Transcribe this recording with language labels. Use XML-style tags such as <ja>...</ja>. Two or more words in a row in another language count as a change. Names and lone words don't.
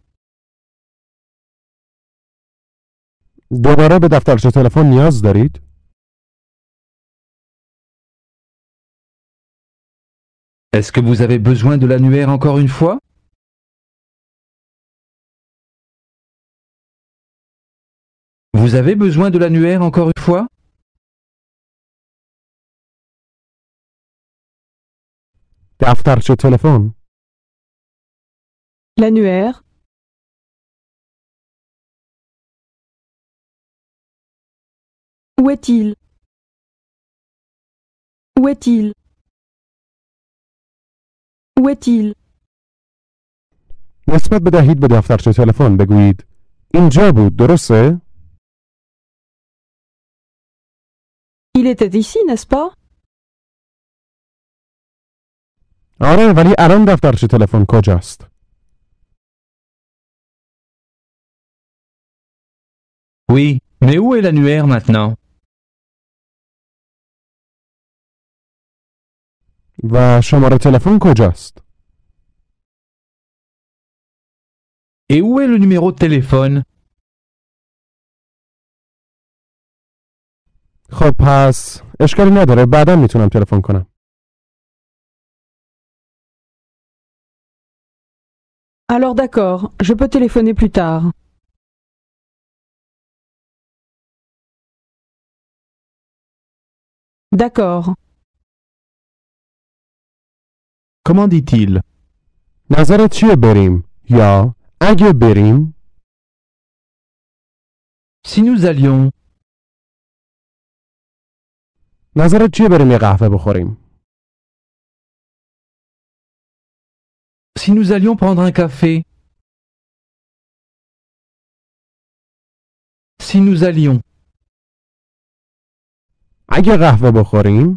<fa>دوباره به دفترچه تلفن نیاز دارید؟</fa> <fr>Est-ce que vous avez besoin de l'annuaire encore une fois? Vous avez besoin de l'annuaire encore une fois?</fr> <fa>دفترچه تلفن.</fa> <fr>L'annuaire. Où est-il? Où est-il? Où est-il?</fr> <fa>نسبت بدهید به دفترچه تلفن بگویید اینجا بود درسته؟</fa> <fr>Il était ici, n'est-ce pas?</fr> <fa>آره ولی الان دفترچه تلفن کجاست؟</fa> <fr>Oui, mais où est l'annuaire maintenant?</fr> <fa>و شماره تلفن کجاست؟</fa> <fr>Et où est le numéro de téléphone?</fr> <fa>خب پس اشکالی نداره بعدا میتونم تلفن کنم.</fa> <fr>Alors d'accord, je peux téléphoner plus tard. D'accord. Comment dit-il?</fr> <fa>نظرت چیه بریم؟ یا اگه بریم؟</fa> <fr>Si nous allions,</fr> <fa>نظرت چیه بریم یه قهوه بخوریم؟</fa> <fr>si nous allions prendre un café. Si nous allions,</fr> <fa>اگه قهوه بخوریم؟</fa>